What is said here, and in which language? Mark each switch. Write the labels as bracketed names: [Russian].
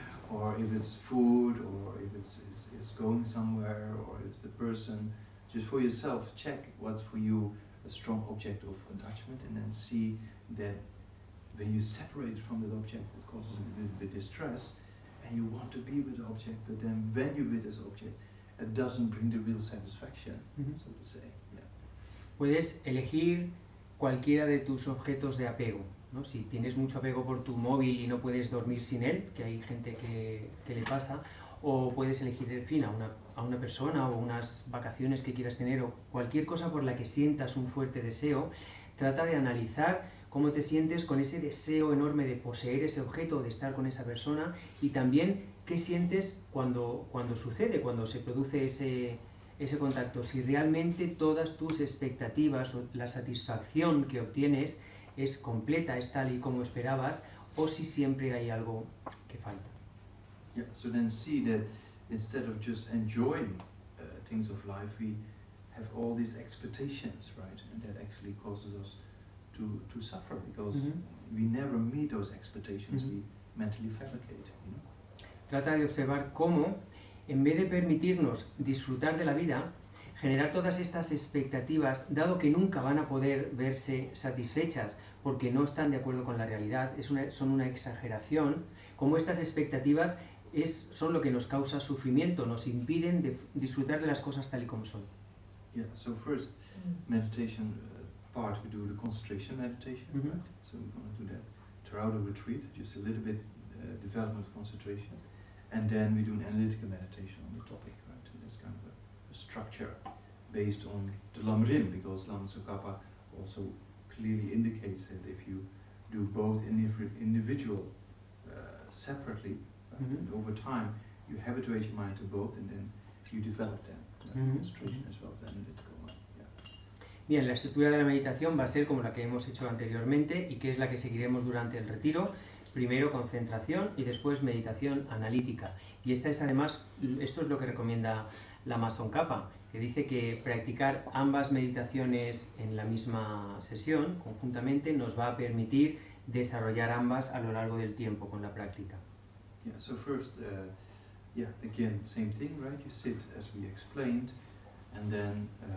[English] Or if it's food, or if it's going somewhere, or if it's the person, just for yourself, check what's for you a strong object of attachment, and then see that when you separate from that object, it causes a little bit distress, and you want to be with the object, but then when you're with this object, it doesn't bring the real satisfaction, so to say. Yeah. [Spanish] Puedes elegir cualquiera de tus objetos de apego, ¿no? Si tienes mucho apego por tu móvil y no puedes dormir sin él, que hay gente que le pasa, o puedes elegir, en fin, a una persona o unas vacaciones que quieras tener o cualquier cosa por la que sientas un fuerte deseo. Trata de analizar cómo te sientes con ese deseo enorme de poseer ese objeto, de estar con esa persona, y también qué sientes cuando sucede, cuando se produce ese contacto, si realmente todas tus expectativas o la satisfacción que obtienes es completa, es tal y como esperabas, o si siempre hay algo que falta. [English] Yeah, so then see that instead of just enjoying things of life, we have all these expectations, right? And that actually causes us to suffer, because we never meet those expectations, we mentally fabricate, you know? [Spanish] Trata de observar cómo, en vez de permitirnos disfrutar de la vida, generar todas estas expectativas, dado que nunca van a poder verse satisfechas porque no están de acuerdo con la realidad, son una exageración, como estas expectativas son lo que nos causa sufrimiento, nos impiden disfrutar de las cosas tal y como son. [English] Yeah, so first meditation part we do the concentration meditation, right? So we're going to do that throughout the retreat, just a little bit development concentration, and then we do an analytical meditation on the topic, right? So that's kind of a structure based on the Lamrim, because Lama Tsongkhapa also clearly indicates that if you do both individual separately, right? And over time you habituate your mind to both, and then you develop them, concentration as well as analytical one. Yeah. [Spanish] Bien, la estructura de la meditación va a ser como la que hemos hecho anteriormente y que es la que seguiremos durante el retiro. Primero concentración y después meditación analítica. Y esto es lo que recomienda Lama Tsongkhapa, que dice que practicar ambas meditaciones en la misma sesión, conjuntamente, nos va a permitir desarrollar ambas a lo largo del tiempo con la práctica. [English] Yeah, so first, again, same thing, right? You sit as we explained, and then,